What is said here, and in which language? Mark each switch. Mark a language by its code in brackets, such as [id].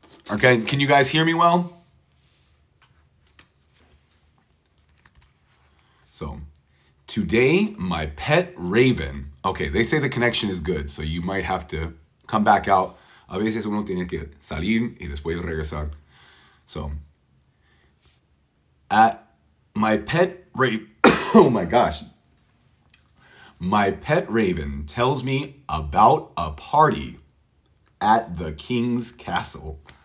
[en] Okay, can you guys hear me well? So, today, my pet raven. Okay, they say the connection is good, so you might have to come back out. [es] A veces uno tiene que salir y después regresar. [en] So, my pet raven, oh my gosh. My pet raven tells me about a party at the king's castle.